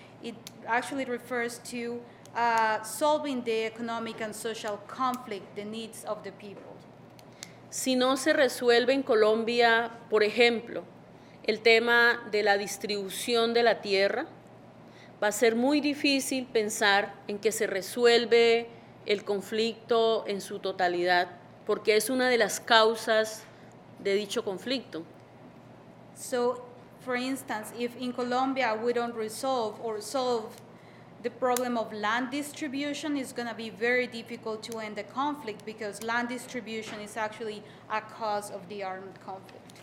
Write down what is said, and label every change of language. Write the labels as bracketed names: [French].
[English] It actually refers to solving the economic and social conflict, the needs of the people. [Spanish] Si no se resuelve en Colombia, por ejemplo, el tema de la distribución de la tierra, va a ser muy difícil pensar en que se resuelve el conflicto en su totalidad, porque es una de las causas de dicho conflicto. [English] So, for instance, if in Colombia we don't solve the problem of land distribution, it's going to be very difficult to end the conflict because land distribution is actually a cause of the armed conflict.